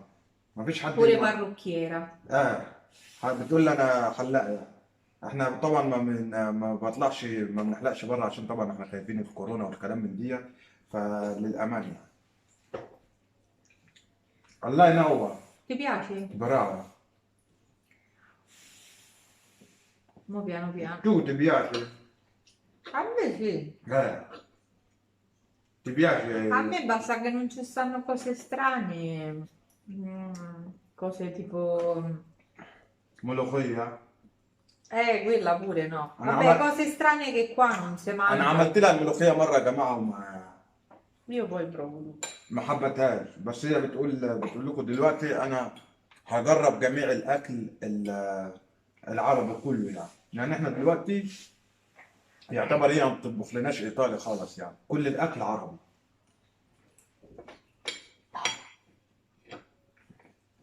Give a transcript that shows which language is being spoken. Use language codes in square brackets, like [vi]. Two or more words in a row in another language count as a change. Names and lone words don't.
[ar] مفيش حد [it] Pure parrucchiera. [ar] بتقول لي انا حلاق يعني. احنا طبعا ما بطلعش ما بنحلقش بره عشان طبعا احنا خايفين الكورونا والكلام من دي. فللامان يعني. الله ينور. [it] Ti piace? برافو. Mo piano piano. tu ti piace? A me sì. ti piace? A me basta che non ci stanno cose strane. Cose tipo... [ar] ملوخية. [it] Quella pure no. [ar] أنا [it] Vabbè, cose strane che qua non si [ar] انا [it] mangiano. [ar] عملت لها الملوخية مرة يا جماعة [it] Io poi provo. [ar] ما حبتهاش. بس هي بتقول لكم دلوقتي انا هجرب جميع الاكل العربي كله يعني. لان احنا دلوقتي يعتبر هي ما بتطبخ لناش ايطالي خالص يعني. كل الاكل عربي.